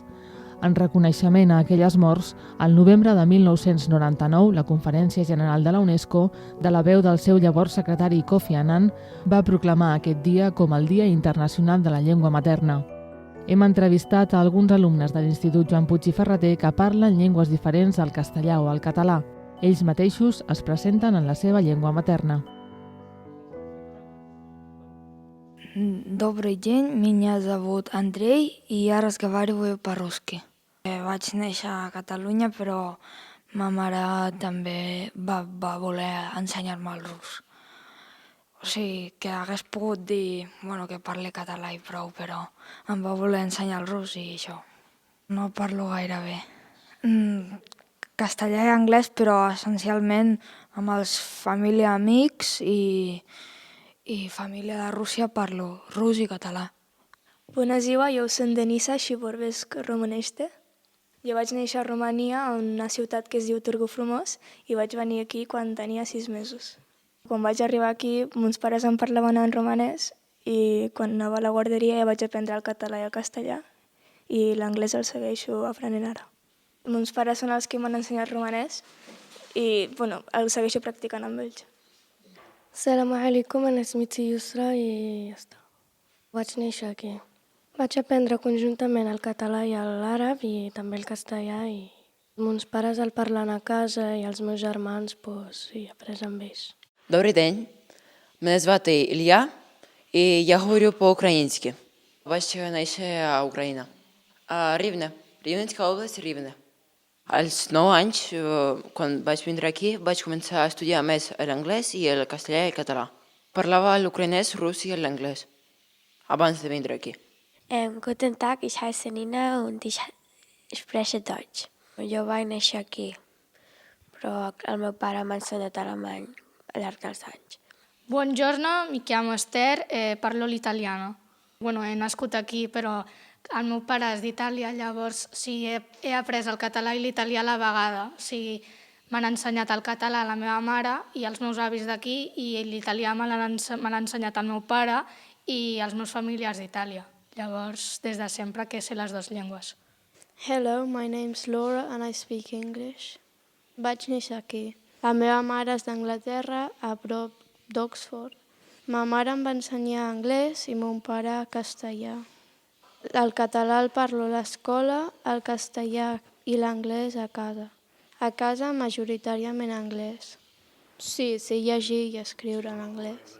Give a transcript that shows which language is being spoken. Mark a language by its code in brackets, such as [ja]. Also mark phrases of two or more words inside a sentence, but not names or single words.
[ca] En reconeixement a aquelles morts, al novembre de 1999, la Conferència General de la UNESCO, de la veu del seu llavors secretari Kofi Annan, va proclamar aquest dia com el Dia Internacional de la Llengua Materna. Hem entrevistat a alguns alumnes de l'Institut Joan Puig i Ferrater que parlen llengües diferents al castellà o al català. Ells mateixos es presenten en la seva llengua materna. [ru] Добрый день, меня зовут Андрей, и я разговариваю по-русски. [ca] Vaig néixer a Catalunya, però ma mare també va voler ensenyar-me el rus. O sigui, que hagués pogut dir que parle català i prou, però em va voler ensenyar el rus i això. No parlo gaire bé. Castellà i anglès, però essencialment amb els família, amics i família de Rússia parlo rus i català. [ro] Bună ziua, eu sunt Denisa și vorbesc românește. [ca] Jo vaig néixer a Romania, en una ciutat que es diu Târgu Frumos, i vaig venir aquí quan tenia 6 mesos. Quan vaig arribar aquí, mons pares em parlaven en romanès i quan anava a la guarderia ja vaig aprendre el català i el castellà i l'anglès el segueixo aprenent ara. Mons pares són els que m'han ensenyat romanès i el segueixo practicant amb ells. [ar] سلام عليكم, أنا اسمي يسرا [ca] i ja està. Vaig néixer aquí. Vaig aprendre conjuntament el català i l'àrab i també el castellà i mons pares el parlen a casa i els meus germans he après amb ells. [uk] Добрий день, мене звати Ілля і я говорю по-українськи. Бачите, найше Україна. Рівне, Рівненська область, Рівне. [ca] Els 9 anys, quan vaig vindre aquí, vaig començar a estudiar més l'anglès i el castellà i el català. Parlava l'ucraïnès, rus i l'anglès, abans de vindre aquí. [de] Guten Tag, ich heiße Nina und ich spreche Deutsch. [ca] Jo vaig néixer aquí, però el meu pare m'ha ensenyat alemany al llarg dels anys. [it] Buongiorno, mi chiamo Esther e parlo l'italiano. [ca] He nascut aquí, però el meu pare és d'Itàlia, llavors he après el català i l'italià a la vegada. M'han ensenyat el català a la meva mare i els meus avis d'aquí i l'italià me l'ha ensenyat el meu pare i els meus familiars d'Itàlia. Llavors, des de sempre que sé les dues llengües. [en] Hello, my name's Laura and I speak English. [ca] Vaig néixer aquí. La meva mare és d'Anglaterra, a prop d'Oxford. Ma mare em va ensenyar anglès i mon pare castellà. El català el parlo a l'escola, el castellà i l'anglès a casa. A casa majoritàriament anglès. Sí, sé llegir i escriure en anglès.